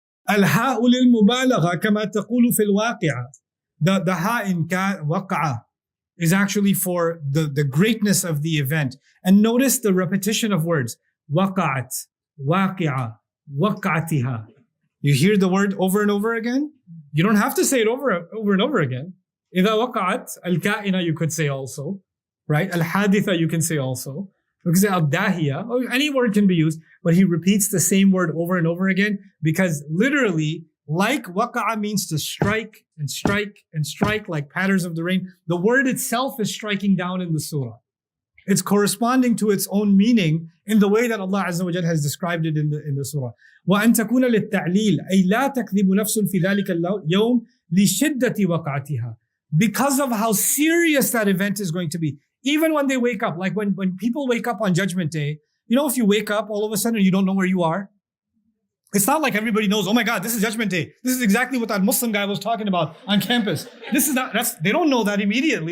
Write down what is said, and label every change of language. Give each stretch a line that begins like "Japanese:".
Arabic: الهاء للمبالغة كما تقول في الواقعة.
English: The ha in waqa'a is actually for the greatness of the event. And notice the repetition of words. Waqa'at, waqi'a, waqa'atiha. You hear the word over and over again? You don't have to say it over and over again.
Arabic: إذا وقعت الكائنة
English: you could say also, right? الحادثة you can say also. You can say الداهية, or any word can be used, but he repeats the same word over and over again because literally, like waqa'a means to strike and strike and strike like patterns of the rain. The word itself is striking down in the surah. It's corresponding to its own meaning in the way that Allah Azza wa Jal has described it in the surah.
Arabic: وأن تكون للتعليل أي لا تكذب نفس في ذلك اليوم لشدة وقعتها.
English: Because of how serious that event is going to be. Even when they wake up, like when people wake up on Judgment Day, if you wake up all of a sudden you don't know where you are, it's not like everybody knows, oh my God, this is Judgment Day. This is exactly what that Muslim guy was talking about on campus. They don't know that immediately.